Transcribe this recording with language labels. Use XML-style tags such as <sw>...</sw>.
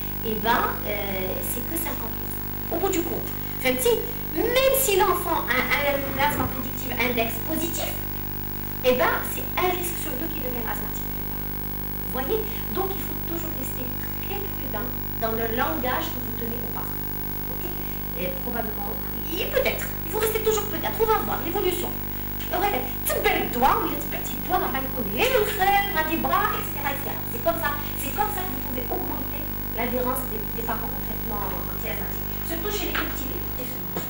<fr>eh ben, c'est que 50%. Au bout du compte, même si l'enfant a un asthme prédictif index positif, eh ben, c'est un risque sur deux qui devient asthmatique plus tard. Vous voyez? Donc, il faut toujours rester très prudent dans le langage que vous tenez aux parents. Ok? Et probablement, et peut-être, il faut rester toujours peut-être. On va voir l'évolution.</fr> <ar>تبع الدواء ولا تبعتي الدواء راه غيكون غير الخير غادي برا etc.</ar> <fr>C'est comme ça que vous pouvez augmenter l'adhérence des parents au traitement anti-asthmatique, surtout chez les petits bébés.</fr>